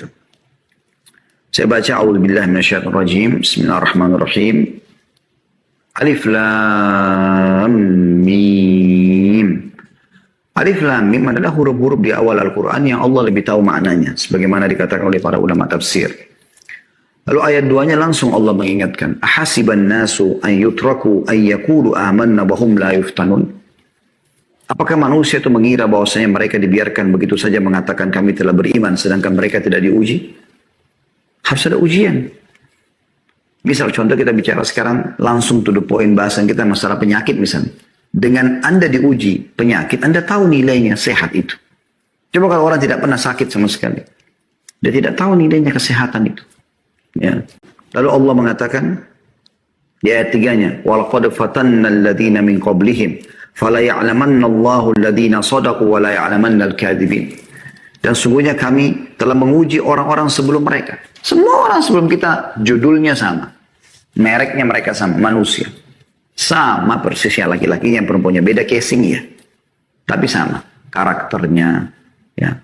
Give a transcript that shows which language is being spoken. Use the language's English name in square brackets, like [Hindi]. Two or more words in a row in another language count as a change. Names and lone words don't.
[Indonesian] Saya baca, [Arabic] أعوذ بالله من الشيطان الرجيم، بسم الله الرحمن الرحيم. ألف لام ميم. ألف لام ميم [Indonesian] adalah huruf-huruf di awal Al-Quran yang Allah lebih tahu maknanya, sebagaimana dikatakan oleh para ulama tafsir. Lalu ayat 2-nya langsung Allah mengingatkan, [Arabic] أحسب الناس أن يتركوا أن يقولوا آمنا وهم لا يفتنون. [Indonesian] Apakah manusia itu mengira bahwasanya mereka dibiarkan begitu saja mengatakan kami telah beriman sedangkan mereka tidak diuji? Harus ada ujian. Misal contoh kita bicara sekarang langsung [English] to the point [Indonesian] bahasan kita masalah penyakit misalnya. Dengan Anda diuji penyakit, Anda tahu nilainya sehat itu. Coba kalau orang tidak pernah sakit sama sekali. Dia tidak tahu nilainya kesehatan itu. Ya. Lalu Allah mengatakan di ayat 3-nya, [Arabic] وَلَقَدْ فَتَنَّ الَّذِينَ مِنْ قَبْلِهِمْ فَلَا يَعْلَمَنَّ اللَّهُ الَّذِينَ صَدَقُوا وَلَا يَعْلَمَنَّ الْكَاذِبِينَ. [Indonesian] Dan sungguhnya kami telah menguji orang-orang sebelum mereka. Semua orang sebelum kita judulnya sama. Mereknya mereka sama, manusia. Sama persis ya, laki-lakinya perempuannya. Beda casing ya. Tapi sama. Karakternya. Ya.